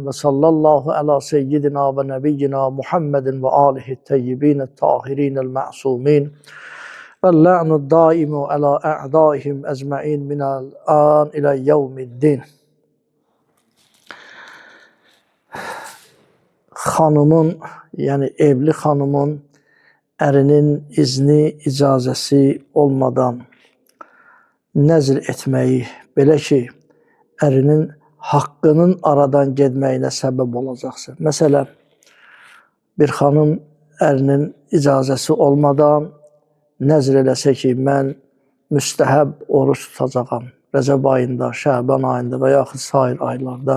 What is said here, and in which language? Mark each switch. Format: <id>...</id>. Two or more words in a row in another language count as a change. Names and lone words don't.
<ar>وصلى الله على سيدنا ونبينا محمد وآله الطيبين الطاهرين المعصومين. واللعن الدائم على أعدائهم أجمعين من الآن إلى يوم الدين.</ar> <az>Hanımın, yani evli hanımın ərinin izni, icazəsi olmadan nəzr etməyi, belə ki, ərinin haqqının aradan gedməyinə səbəb olacaqsa. Məsələn, bir xanım ərinin icazəsi olmadan nəzr eləsə ki, mən müstəhəb oruç tutacağam Rəcəb ayında, Şəban ayında və yaxud sair aylarda.</az>